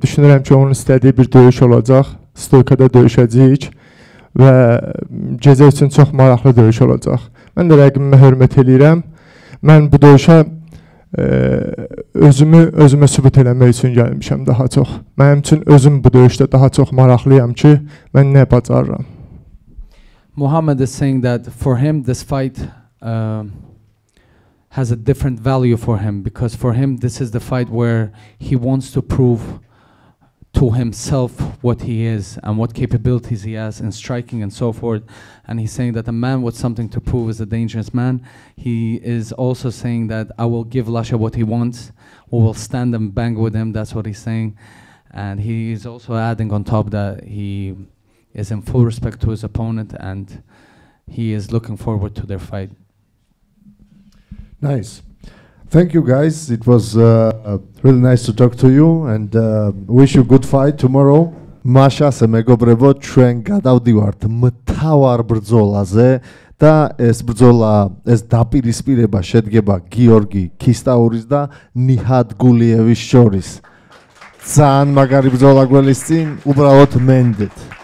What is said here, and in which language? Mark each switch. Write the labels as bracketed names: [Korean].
[Azerbaijani] Düşünürəm ki, onun istədiyi bir döyüş olacaq. Stoykada döyüşəcəyik və gecə üçün çox maraqlı döyüş olacaq. Mən də rəqibimə hörmət eləyirəm. Mən bu döyüşə özümə sübut eləmək üçün gəlmişəm daha çox. Mənim üçün özüm bu döyüşdə daha çox maraqlıyam ki, mən nə bacarıram. [English] Muhammad is saying that for him this fight has a different value for him, because for him this is the fight where he wants to prove to himself what he is and what capabilities he has in striking and so forth. And he's saying that a man with something to prove is a dangerous man. He is also saying that I will give Lasha what he wants. We will stand and bang with him. That's what he's saying. And he is also adding on top that he is in full respect to his opponent and he is looking forward to their fight. Nice. Thank you guys. It was really nice to talk to you and wish you good fight tomorrow. [Georgian] Mashas მეგობრებო, ჩვენ გადავდივართ მთავარ ბრძოლაზე და ეს ბრძოლა, ეს დაპირისპირება შედგება გიორგი ქისტაურის და ნიჰად გულიევის შორის. ძალიან მაგარი ბრძოლა გველისწინ, უბრალოდ მენდეთ.